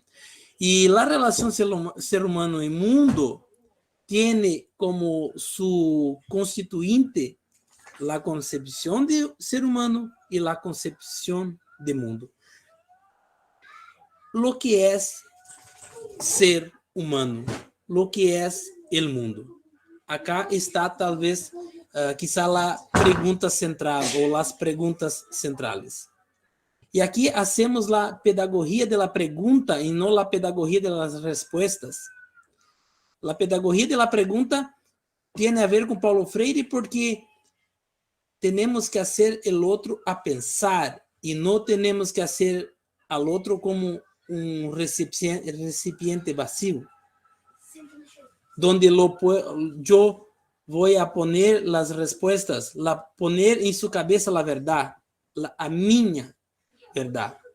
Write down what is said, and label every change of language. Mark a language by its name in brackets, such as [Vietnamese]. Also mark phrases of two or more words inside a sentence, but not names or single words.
[Portuguese] E a relação ser humano e mundo tem como su constituinte a concepção de ser humano e a concepção de mundo. [Spanish] Lo que é ser humano, lo que é el mundo. [Portuguese] Acá está talvez, quizá a pergunta central ou as perguntas centrais. E aqui hacemos a pedagogia [Spanish] de la pregunta [Portuguese] e não a pedagogia [Spanish] de las [Portuguese] respostas. A pedagogia [Spanish] de la pregunta [Portuguese] tem a ver com Paulo Freire porque temos que fazer o outro a pensar e não temos que fazer ao outro como um recipiente vazio, donde eu vou a poner as respostas, poner em sua cabeça a verdade, a minha verdade.